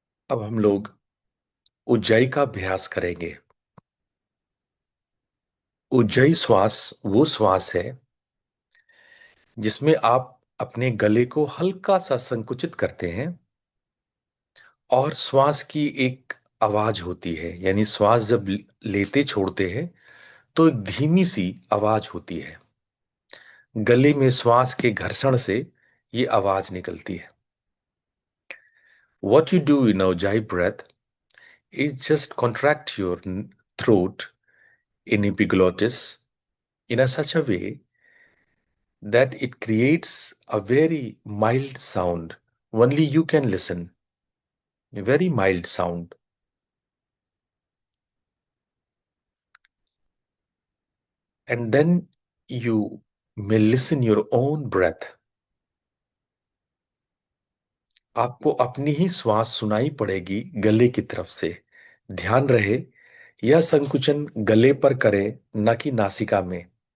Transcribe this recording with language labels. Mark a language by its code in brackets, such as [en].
[hi] अब हम लोग उज्जाई का अभ्यास करेंगे। उज्जाई श्वास वो श्वास है जिसमें आप अपने गले को हल्का सा संकुचित करते हैं और श्वास की एक आवाज होती है, यानी श्वास जब लेते छोड़ते हैं तो एक धीमी सी आवाज होती है। गले में श्वास के घर्षण से ये आवाज निकलती है। [en] What you do in Ujjayi breath is just contract your throat in epiglottis in a such a way that it creates a very mild sound. Only you can listen. A very mild sound. And then you may listen your own breath. [hi] आपको अपनी ही श्वास सुनाई पड़ेगी गले की तरफ से। ध्यान रहे यह संकुचन गले पर करें, न कि नासिका में।